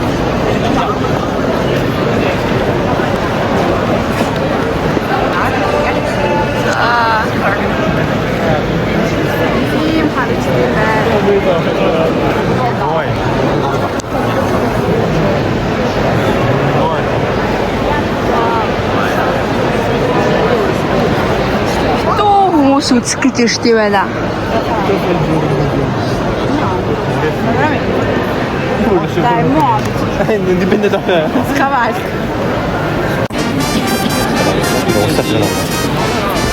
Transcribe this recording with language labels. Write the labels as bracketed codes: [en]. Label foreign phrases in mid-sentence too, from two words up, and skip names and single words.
[mn] Ийм харагдсан байна. Хүмүүс үзэх гэж ирсэн байна. [it] Dai, muoviti. Non dipende da me. Scavalca. Non sta